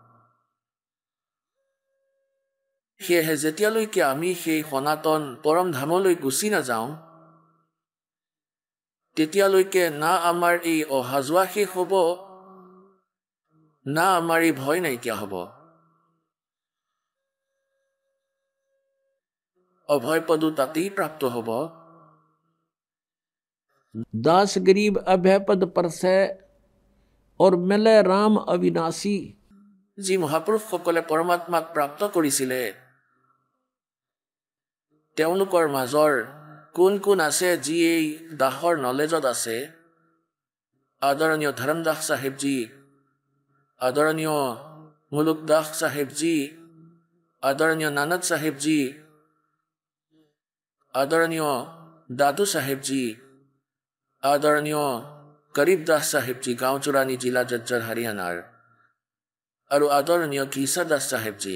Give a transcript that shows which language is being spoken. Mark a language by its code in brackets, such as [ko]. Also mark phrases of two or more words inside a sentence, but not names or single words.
[as] সেয়েহে যেতিয়ালৈকে আমি সেই সনাতন পৰম ধামলৈ গুচি নাযাওঁ তেতিয়ালৈকে না আমাৰ এই অহা যোৱা শেষ হ'ব, না আমাৰ এই ভয় নাইকিয়া হ'ব। অভয় পদো তাতেই প্ৰাপ্ত হ'ব। [hi] दास गरीब अभय पद परसै और मिले राम अविनाशी। [as] যি মহাপুৰুষসকলে পৰমাত্মাক প্ৰাপ্ত কৰিছিলে তেওঁলোকৰ মাজৰ কোন কোন আছে যি এই দাসৰ নলেজত আছে? আদৰণীয় ধৰমদাস চাহেবজী, আদৰণীয় মুলুকদাস চাহেবজী, আদৰণীয় নানক চাহেবজী, আদৰণীয় দাদু চাহেবজী, আদৰণীয় গৰীবদাস চাহেবজী, গাঁও চোৰাণী, জিলা জজ্জৰ, হাৰিয়ানাৰ, আৰু আদৰণীয় ঘিছা দাস চাহেবজী।